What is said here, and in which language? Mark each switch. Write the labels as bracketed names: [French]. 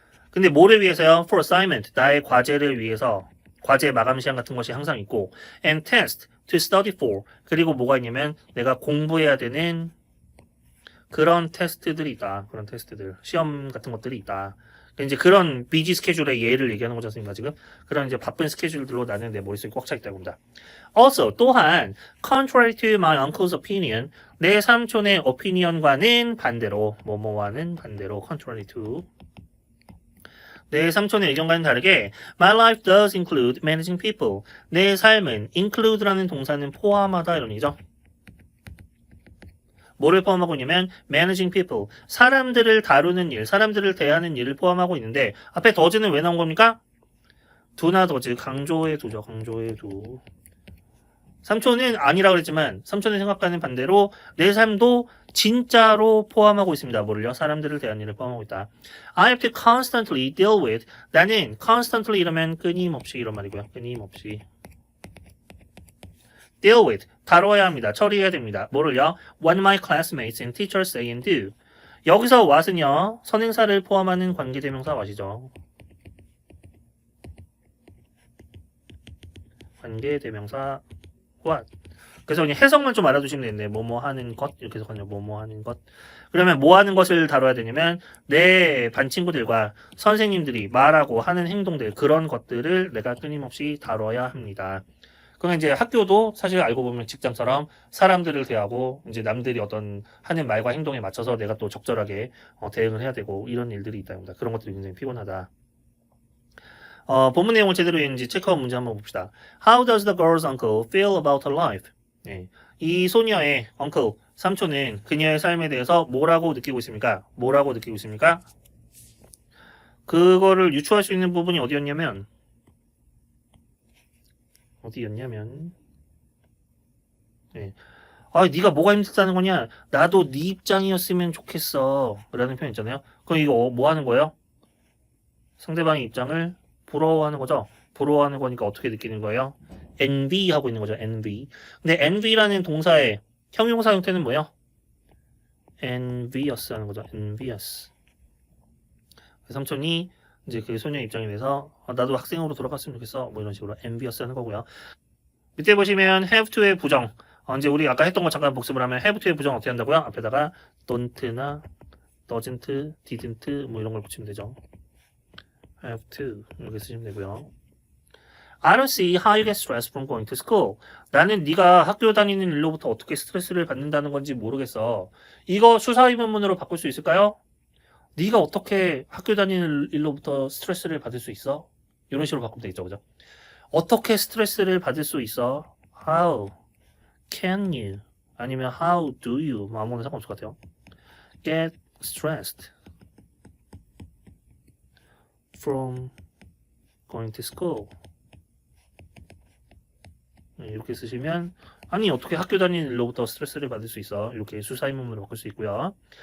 [Korean] 근데 뭐를 위해서요? [English] For assignment, [Korean] 나의 과제를 위해서 과제 마감 시간 같은 것이 항상 있고 [English] and test, to study for [Korean] 그리고 뭐가 있냐면 내가 공부해야 되는 그런 테스트들이 있다. 그런 테스트들, 시험 같은 것들이 있다. 이제 그런 비지 스케줄의 예를 얘기하는 거지 않습니까 지금? 그런 이제 바쁜 스케줄들로 나는 내 머릿속에 꽉 차 있다고 합니다. [English] Also, [Korean] 또한 [English] contrary to my uncle's opinion, [Korean] 내 삼촌의 opinion과는 반대로 뭐뭐와는 반대로 [English] contrary to [Korean] 내 삼촌의 의견과는 다르게 [English] My life does include managing people. [Korean] 내 삶은 include라는 동사는 포함하다 이런 얘기죠. 뭐를 포함하고 있냐면 [English] managing people. [Korean] 사람들을 다루는 일, 사람들을 대하는 일을 포함하고 있는데 앞에 does는 왜 나온 겁니까? do나 does, 강조의 do죠. 강조의 do. 삼촌은 아니라고 그랬지만 삼촌이 생각하는 반대로 내 삶도 진짜로 포함하고 있습니다. 뭐를요? 사람들을 대하는 일을 포함하고 있다. [English] I have to constantly deal with. [Korean] 나는 constantly 이러면 끊임없이 이런 말이고요. 끊임없이. deal with. 다뤄야 합니다. 처리해야 됩니다. 뭐를요? [English] What my classmates and teachers say and do. [Korean] 여기서 what은요. 선행사를 포함하는 관계대명사 what이죠. 관계대명사 what. 그래서 그냥 해석만 좀 알아두시면 되는데 뭐뭐 하는 것 이렇게 해석하네요. 뭐뭐 하는 것. 그러면 뭐 하는 것을 다뤄야 되냐면 내 반 친구들과 선생님들이 말하고 하는 행동들 그런 것들을 내가 끊임없이 다뤄야 합니다. 그러면 이제 학교도 사실 알고 보면 직장처럼 사람들을 대하고 이제 남들이 어떤 하는 말과 행동에 맞춰서 내가 또 적절하게 대응을 해야 되고 이런 일들이 있답니다. 그런 것들이 굉장히 피곤하다. 본문 내용을 제대로 읽는지 체크아웃 문제 한번 봅시다. [English] How does the girl's uncle feel about her life? [Korean] 네. 이 소녀의 uncle, 삼촌은 그녀의 삶에 대해서 뭐라고 느끼고 있습니까? 뭐라고 느끼고 있습니까? 그거를 유추할 수 있는 부분이 어디였냐면 네. 네가 뭐가 힘들다는 거냐? 나도 네 입장이었으면 좋겠어. 라는 표현 있잖아요. 그럼 이거 뭐 하는 거예요? 상대방의 입장을 부러워하는 거죠. 부러워하는 거니까 어떻게 느끼는 거예요? envy 하고 있는 거죠. [English] envy. [Korean] 근데 envy라는 동사의 형용사 형태는 뭐예요? envious 하는 거죠. [English] envious. [Korean] 삼촌이 이제 그 소녀 입장에 대해서 나도 학생으로 돌아갔으면 좋겠어. 뭐 이런 식으로 envious 하는 거고요. 밑에 보시면 have to의 부정. 이제 우리 아까 했던 거 잠깐 복습을 하면 have to의 부정 어떻게 한다고요? 앞에다가 don't나 doesn't, didn't 뭐 이런 걸 붙이면 되죠. have to 이렇게 쓰시면 되고요. [English] I don't see how you get stressed from going to school. [Korean] 나는 네가 학교 다니는 일로부터 어떻게 스트레스를 받는다는 건지 모르겠어. 이거 수사의문문으로 바꿀 수 있을까요? 네가 어떻게 학교 다니는 일로부터 스트레스를 받을 수 있어? 이런 식으로 바꾸면 되겠죠, 그죠? 어떻게 스트레스를 받을 수 있어? [English] How can you? 아니면 how do you? [Korean] 뭐 아무거나 상관없을 것 같아요. [English] Get stressed from going to school. [Korean] 이렇게 쓰시면 아니 어떻게 학교 다니는 일로부터 스트레스를 받을 수 있어? 이렇게 수사의문문으로 바꿀 수 있고요.